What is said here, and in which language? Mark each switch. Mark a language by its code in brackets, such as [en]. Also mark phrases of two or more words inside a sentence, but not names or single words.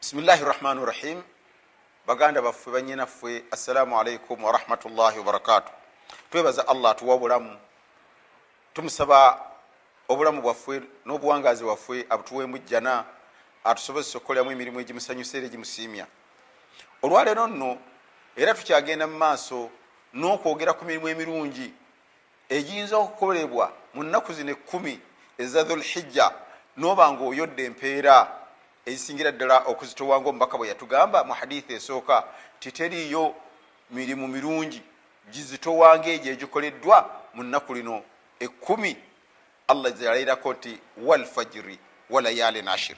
[ar] بسم الله الرحمن الرحيم. [lg] Baganda baffe banyinaffe, [ar] السلام عليكم ورحمة الله وبركاته. [lg] Twebaza Allah tuwa obulamu, tumusaba obulamu bwaffe n'obuwangazi bwaffe abutuweemu jjana, atusobozesa okukoleramu emirimu egimusanyusa era egimusiimya. Olwaleero nno era tukyagenda mu maaso n'okwogera ku mirimu emirungi egiyinza okukolebwa mu nnaku zino 10 eza Dhulhijja, n'oba ng'oyodde empeera ezisingira ddala okuzitowanga omubaka bwe yatugamba mu hadithi esooka titeriyo mirimu mirungi gizitowanga egyo egikoleddwa mu nnaku lino 10 Allah zalairako nti [ar] والفجر وليال عشر.